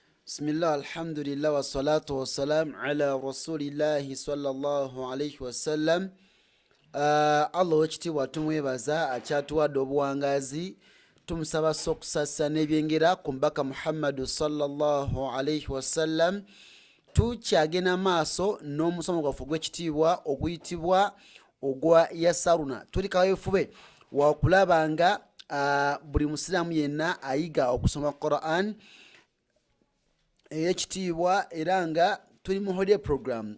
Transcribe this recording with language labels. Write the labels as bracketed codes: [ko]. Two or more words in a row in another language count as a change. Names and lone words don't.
[ar] بسم الله الحمد لله والصلاة والسلام على رسول الله صلى الله عليه وسلم. [lg] Allah wekitiibwa tumwebaza akyatuwadde obuwangazi, tumusaba sokusasa n'ebyengera ku mbaka Muhammadu [ar] صلى الله عليه وسلم. [lg] Tukyagenda maaso n'omusomo gwaffe ogw'ekitiibwa oguyitibwa ogwa yasaruna. Tuli kaweefube wakulaba nga buli musiraamu yenna ayiga okusoma Quran ey'ekitiibwa era nga tuli mu [en] holiday program.